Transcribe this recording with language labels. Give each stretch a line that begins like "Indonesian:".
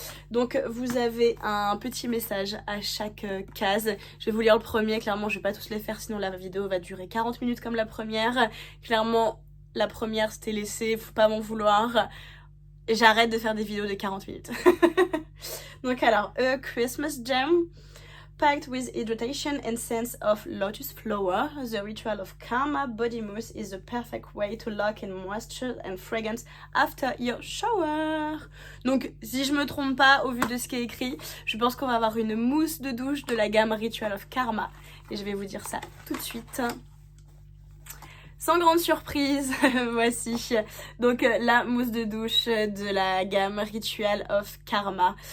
French: Donc, vous avez un petit message à chaque case. Je vais vous lire le premier. Clairement, je vais pas tous les faire, sinon la vidéo va durer 40 minutes comme la première. Clairement, la première, c'était laissé, faut pas m'en vouloir. J'arrête de faire des vidéos de 40 minutes. Donc alors,
English: a Christmas gem packed with hydration and scents of lotus flower. The ritual of Karma body mousse is the perfect way to lock in moisture and fragrance after your shower.
French: Donc, si je me trompe pas, au vu de ce qui est écrit, je pense qu'on va avoir une mousse de douche de la gamme Ritual of Karma. Et je vais vous dire ça tout de suite. Sans grande surprise, voici donc la mousse de douche de la gamme Ritual of Karma.